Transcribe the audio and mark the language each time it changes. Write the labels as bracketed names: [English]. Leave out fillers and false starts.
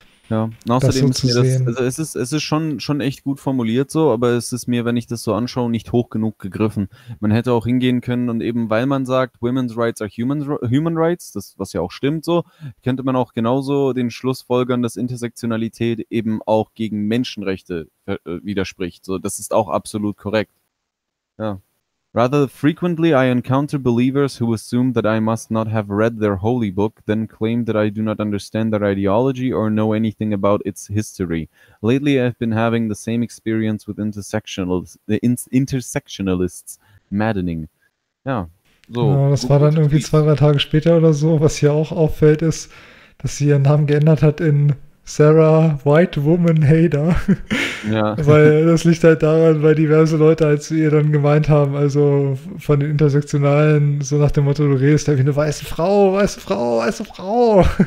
[German] Ja, und außerdem das so ist mir sehen. Das, also es ist schon echt gut formuliert so, aber es ist mir, wenn ich das so anschaue, nicht hoch genug gegriffen. Man hätte auch hingehen können und eben, weil man sagt, [English] Women's Rights are Human Rights, [German] das, was ja auch stimmt so, könnte man auch genauso den Schluss folgern, dass Intersektionalität eben auch gegen Menschenrechte widerspricht. So, das ist auch absolut korrekt. Ja. [English] Rather frequently I encounter believers who assume that I must not have read their holy book, then claim that I do not understand their ideology or know anything about its history. Lately I've been having the same experience with intersectionalists. Maddening. Ja, [German] so. Ja, das war dann irgendwie 2-3 Tage später oder so. Was hier auch auffällt ist, dass sie ihren Namen geändert hat in Sarah White Woman Hader. Ja. Weil das liegt halt daran, weil diverse Leute, als sie ihr dann gemeint haben, also von den Intersektionalen, so nach dem Motto, du redest ja wie eine weiße Frau, weiße Frau, weiße Frau.